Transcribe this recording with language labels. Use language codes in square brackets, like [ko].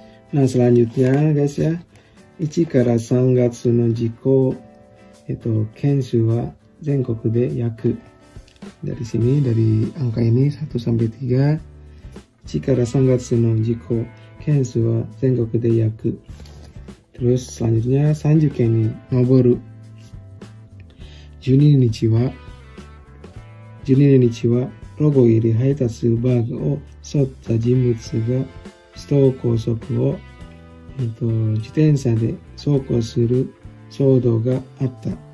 [id] Nah selanjutnya guys ya, [ja] 1 から3月の事故件数は全国で約、 [id] dari sini dari angka ini 1 sampai 3, [ja] 1から3月の事故件数は全国で約. [id] Terus selanjutnya [ja] 30件に上る。 12日はロゴ入り配達バッグを背負った人物が首都高速を自転車で走行する騒動があった。